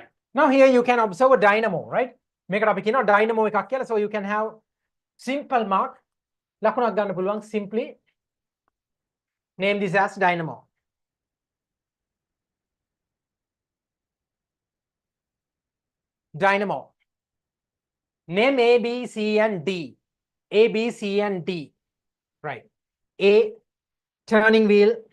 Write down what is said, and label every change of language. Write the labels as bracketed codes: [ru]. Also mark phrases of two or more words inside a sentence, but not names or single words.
[en] Now here you can observe a dynamo, right? Make it up again, dynamo [si] එකක් කියලා. [en] So you can have simple mark. [si] ලකුණක් ගන්න පුළුවන් [en] simply name this as dynamo. Dynamo. Name A, B, C, and D. A, B, C, and D. Right. A, turning wheel.